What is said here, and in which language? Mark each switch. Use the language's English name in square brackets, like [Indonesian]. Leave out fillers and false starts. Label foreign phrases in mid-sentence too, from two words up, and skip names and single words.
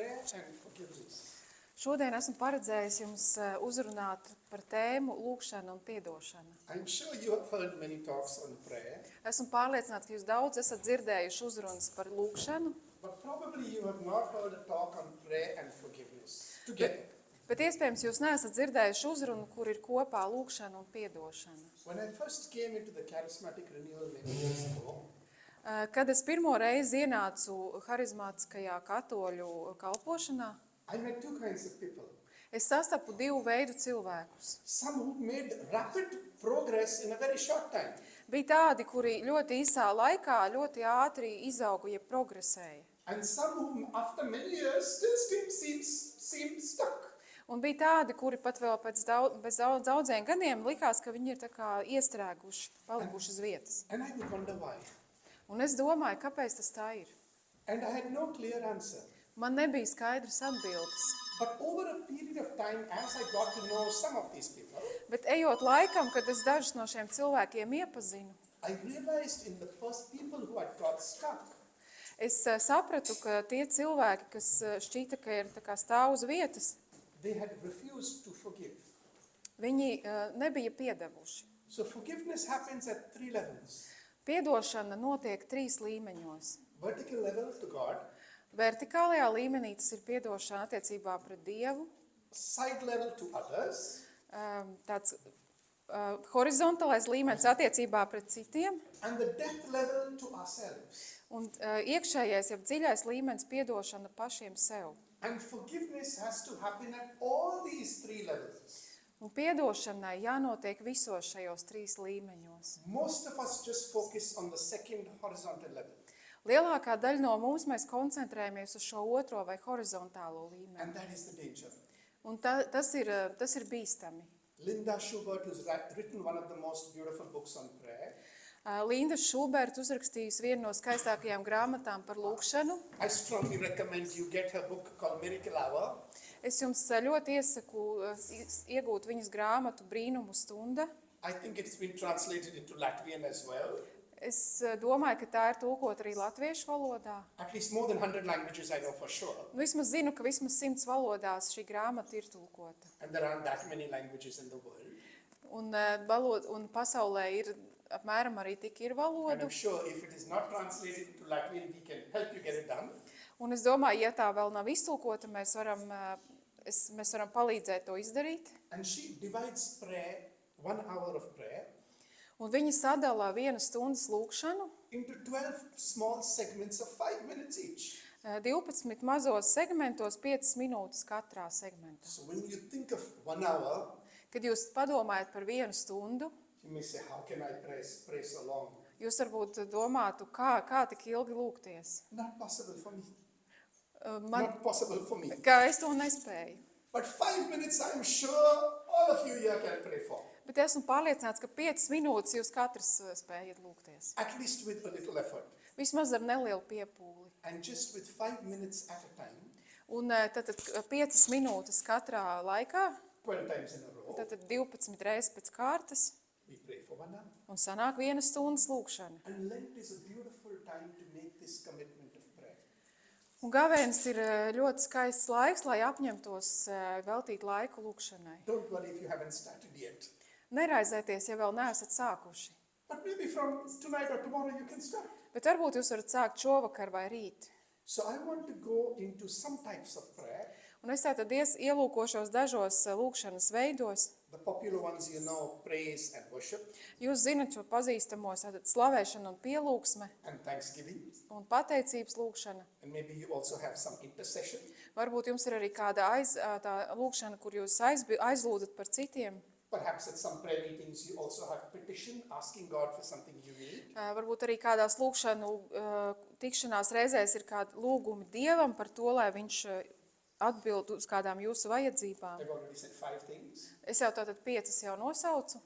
[English] and forgiveness. [Latvian] Šodien esmu paredzējis jums uzrunāt par tēmu lūgšana un piedošana. [English] I'm sure you have heard many talks on prayer, [Latvian] Esmu pārliecināts, ka jūs daudz esat dzirdējuši uzrunas par lūgšanu, [English] but probably you have not heard a talk on prayer and forgiveness together. [Latvian] bet iespējams jūs neesat dzirdējuši uzrunu, kur ir kopā lūgšana un piedošana. [English] When I first came into the charismatic renewal many years ago, [Latvian] Kad es pirmo reizi ienācu harizmātiskajā katoļu kalpošanā, [English] I met two kinds of people. [Latvian] es sastapu divu veidu cilvēkus. [English] Some who made rapid progress in a very short time. [Latvian] Bija tādi, kuri ļoti īsā laikā ļoti ātri izauga, ja progresēja. [English] And some who after many years still seem stuck. [Latvian] Un bija tādi, kuri pat vēl pēc daudziem gadiem likās, ka viņi ir tā kā iestrēguši, palikuši uz vietas. [English] And I would wonder why. [Latvian] Un es domāju, kāpēc tas tā ir. [English] And I had no clear answer. [Latvian] Man nebija skaidras atbildes. [English] But over a period of time, as I got to know some of these people, [Latvian] Bet ejot laikam, kad es dažus no šiem cilvēkiem iepazinu, [English] I realized in the first people who had got stuck, [Latvian] es sapratu, ka tie cilvēki, kas šķita, ka ir tā kā stāv uz vietas, [English] they had refused to forgive. [Latvian] viņi nebija piedevuši. [English] So forgiveness happens at three levels. [Latvian] Piedošana notiek 3 līmeņos. [English] Vertical level to God, [Latvian] Vertikālajā līmenī tas ir piedošana attiecībā pret Dievu, [English] side level to others, [Latvian] tāds horizontālais līmenis attiecībā pret citiem, [English] and the depth level to ourselves. [Latvian] un iekšējais, jeb dziļais līmenis piedošana pašiem sev. [English] And forgiveness has to happen at all these three levels. [Latvian] Un piedošanai jānotiek visos šajos 3 līmeņos. [English] Most of us just focus on the second horizontal level. [Latvian] Lielākā daļa no mums mēs koncentrējamies uz šo otro vai horizontālo līmeni. [English] And that is the danger. [Latvian] Un tas ir bīstami. [English] Linda Schubert has written one of the most beautiful books on prayer. [Latvian] Linda Šuberta uzrakstījusi vienu no skaistākajām grāmatām par lūgšanu. [English] I strongly recommend you get her book called Miracle Hour. [Latvian] Es jums ļoti iesaku iegūt viņas grāmatu Brīnumu stunda. [English] I think it's been translated into Latvian as well. [Latvian] Es domāju, ka tā ir tulkota arī latviešu valodā. [English] At least more than 100 languages I know for sure. [Latvian] Vismaz zinu, ka vismaz 100 valodās šī grāmata ir tulkota. [English] And there aren't that many languages in the world. [Latvian] Un pasaulē ir apmēram arī tik ir [English] And [Latvian] valodu. [English] I'm sure if it is not translated into Latvian, we can help you get it done. [Latvian] Un es domāju, ja tā vēl nav iztulkota, mēs varam palīdzēt to izdarīt. [English] And she divides prayer, 1 hour of prayer, [Latvian] Un viņi sadalā 1 stundas lūgšanu [English] into 12 small segments of 5 minutes each. [Latvian] 12 mazos segmentos, 5 minūtes katrā segmentā. [English] So when you think of 1 hour, [Latvian] Kad jūs padomājat par 1 stundu, [English] you may say, how can I pray so long? [Latvian] jūs varbūt domātu, kā tik ilgi lūgties. [English] Not possible for me. [Latvian] Man, [English] Not possible for me. [Latvian] kā es to nespēju. [English] But 5 minutes, I'm sure all of you here can pray for. [Latvian] Bet esmu pārliecināts, ka 5 minūtes jūs katrs spējat lūgties. [English] At least with a little effort. [Latvian] Vismaz ar nelielu piepūli. [English] And just with 5 minutes at a time, [Latvian] Un tad 5 minūtes katrā laikā, [English] 12 times in a row, [Latvian] tad 12 reizes pēc kārtas, [English] we pray for 1 hour. [Latvian] un sanāk 1 stundas lūgšana. [English] And Lent is a beautiful time to make this commitment of prayer. [Latvian] Un gavēnis ir ļoti skaists laiks, lai apņemtos veltīt laiku lūgšanai. [English] Don't worry if you haven't started yet. [Latvian] Neraizēties, ja vēl neesat sākuši. [English] But maybe from tonight or tomorrow you can start. [Latvian] Bet varbūt jūs varat sākt šovakar vai rīt. [English] So I want to go into some types of prayer. [Latvian] Un es tātad ielūkošos dažos lūgšanas veidos. [English] The popular ones, you know, praise and worship [Latvian] Jūs zinat šo pazīstamos, tātad slavēšana un pielūgsme [English] and thanksgiving. [Latvian] un pateicības lūgšana. [English] And maybe you also have some intercession. [Latvian] Varbūt jums ir arī kāda tā lūgšana, kur jūs aizlūdzat par citiem. [English] Perhaps at some prayer meetings you also have petition, asking God for something you need. [Latvian] Varbūt arī kādās lūgšanu tikšanās reizēs ir kādi lūgumi Dievam par to, lai viņš atbild uz kādām jūsu vajadzībām. [English] I've already said 5 things. [Latvian] Es jau tātad 5 jau nosaucu.